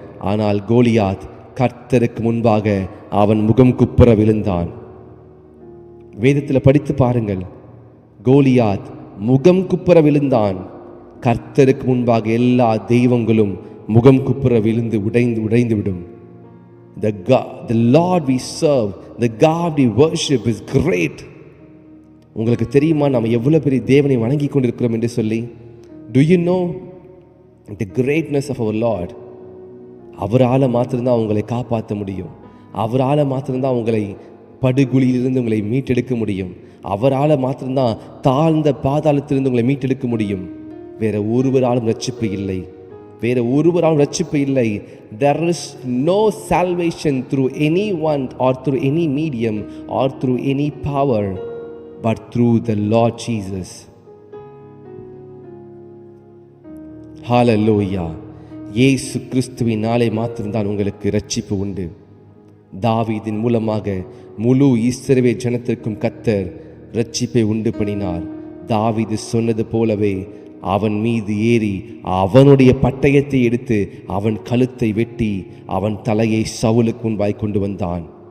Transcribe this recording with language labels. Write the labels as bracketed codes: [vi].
[ta] ஆனால் கோலியாத் கர்த்தருக்கு முன்பாக அவன் முகம் குப்புற விழுந்தான். வேதத்தில் படித்து பாருங்கள், கோலியாத் முகம் குப்புற விழுந்தான். கர்த்தருக்கு முன்பாக எல்லா தெய்வங்களும் முகம் குப்புற விழுந்து உடைந்து விடும். [en] The Lord we serve, the God we worship is great. [ta] உங்களுக்கு தெரியுமா நம்ம எவ்வளவு பெரிய தேவனை வணங்கி கொண்டிருக்கிறோம் என்று சொல்லி? [en] Do you know the greatness of our Lord? [ta] அவரால் மாத்திரம்தான் உங்களை காப்பாற்ற முடியும். அவரால் மாத்திரம்தான் உங்களை படுகுழியிலிருந்து உங்களை மீட்டெடுக்க முடியும். அவரால் மாத்திரம்தான் தாழ்ந்த பாதாளத்திலிருந்து உங்களை மீட்டெடுக்க முடியும். வேற ஒருவராலும் ரட்சிப்பு இல்லை, வேற ஒருவராலும் ரட்சிப்பு இல்லை. [en] There is no salvation through anyone or through any medium or through any power but through the Lord Jesus. Hallelujah. [ta] இயேசு கிறிஸ்துவினாலே மாத்திரம்தான் உங்களுக்கு ரட்சிப்பு உண்டு. தாவீதின் மூலமாக முழு இஸ்ரவேல் ஜனத்திற்கும் கர்த்தர் ரட்சிப்பை உண்டு பண்ணினார். தாவீது சொன்னது போலவே அவன் மீது ஏறி அவனுடைய பட்டயத்தை எடுத்து அவன் கழுத்தை வெட்டி அவன் தலையை சவுலுக்கு முன்பாய் கொண்டு வந்தான்.